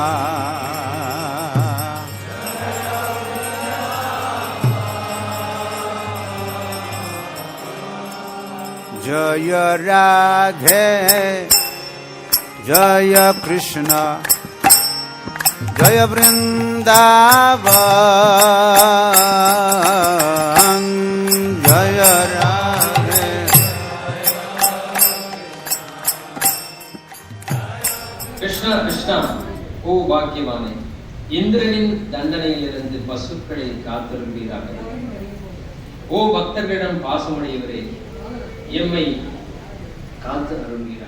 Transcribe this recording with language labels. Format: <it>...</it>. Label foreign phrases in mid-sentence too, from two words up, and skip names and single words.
<hi>जय राधे जय कृष्ण जय वृंदावन जय राधे</hi> <ta>கிருஷ்ணா கிருஷ்ணா ஓ பாக்கியவானே, இந்திரனின் தண்டனையிலிருந்து பசுக்களை காத்திருப்பீராக. ஓ பக்தர்களிடம் பாசமுடையவரே, எம்மை காத்து அருள்வீரா.</ta>